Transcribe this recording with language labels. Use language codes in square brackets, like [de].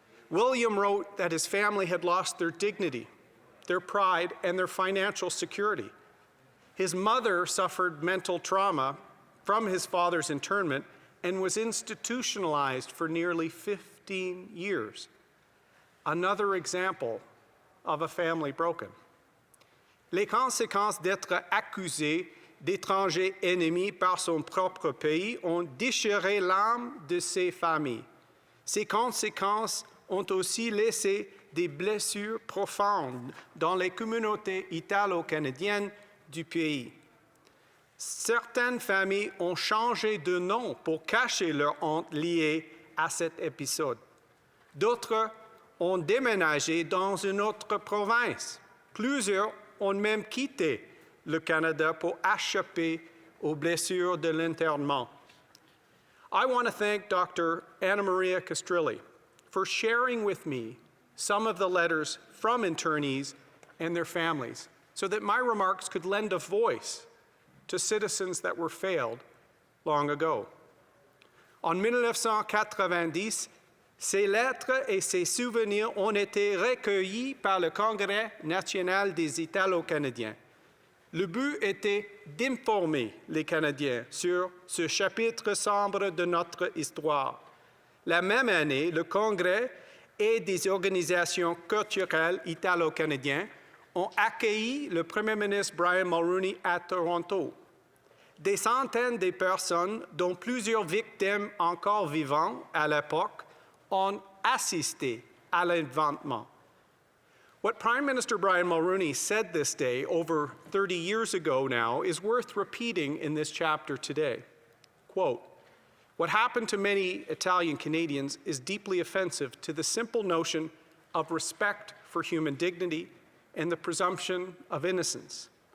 [en] William wrote that his family had lost their dignity, their pride, and their financial security. His mother suffered mental trauma from his father's internment and was institutionalized for nearly 15 years. Another example of a family broken. [fr] les conséquences d'être accusé d'étrangers ennemis par son propre pays ont déchiré l'âme de ses familles. Ces conséquences ont aussi laissé des blessures profondes dans les communautés italo-canadiennes du pays. Certaines familles ont changé de nom pour cacher leur honte liée à cet épisode. D'autres ont déménagé dans une autre province. Plusieurs ont même quitté le Canada pour échapper aux blessures de l'internement. [en] I want to thank Dr. Anna Maria Castrilli for sharing with me some of the letters from internees and their families so that my remarks could lend a voice to citizens that were failed long ago. [fr] En 1990, ces lettres et ces souvenirs ont été recueillis par le Congrès national des Italo-Canadiens. Le but était d'informer les Canadiens sur ce chapitre sombre de notre histoire. La même année, le Congrès et des organisations culturelles italo-canadiennes ont accueilli le Premier ministre Brian Mulroney à Toronto. Des centaines de personnes, dont plusieurs victimes encore vivantes à l'époque, ont assisté à l'événement. [en] What Prime Minister Brian Mulroney said this day over 30 years ago now is worth repeating in this chapter today. Quote, "What happened to many Italian Canadians is deeply offensive to the simple notion of respect for human dignity and the presumption of innocence.